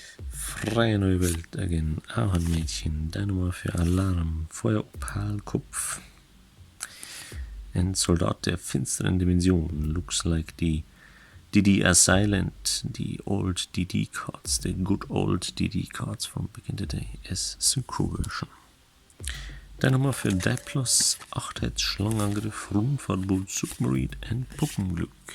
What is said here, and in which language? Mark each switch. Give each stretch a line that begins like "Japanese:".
German: Freie neue Welt,
English: again.
German: Ahornmädchen, Dynamo für Alarm, Feueropalkopf. Ein Soldat der finsteren Dimension.
English: Looks like the DD are silent, the old DD cards, the good old DD cards from back in the day, as Synchro version.
German: Dynamo für Diplos, 8 Schlangenangriff, Rundfahrtboot, Submarine und Puppenglück.